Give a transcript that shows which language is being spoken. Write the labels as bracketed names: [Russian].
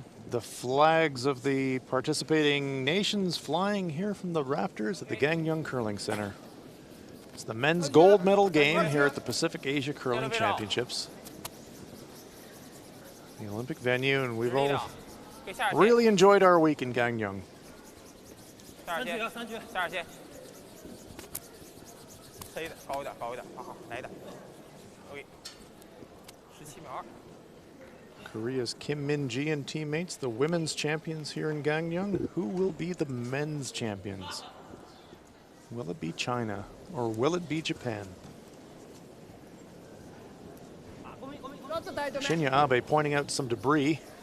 [English] The flags of the participating nations flying here from the Raptors at the Gangneung Curling Center. It's the men's gold medal game here at the Pacific Asia Curling Championships. The Olympic venue, and we've all really enjoyed our week in Gangneung. [Chinese] 3局，3局，32线，飞的，高一点，高一点，好，来一点 ，OK， 17秒2。 [English] Korea's Kim Min-ji and teammates, the women's champions here in Gangneung. Who will be the men's champions? Will it be China or will it be Japan? Shinya Abe pointing out some debris.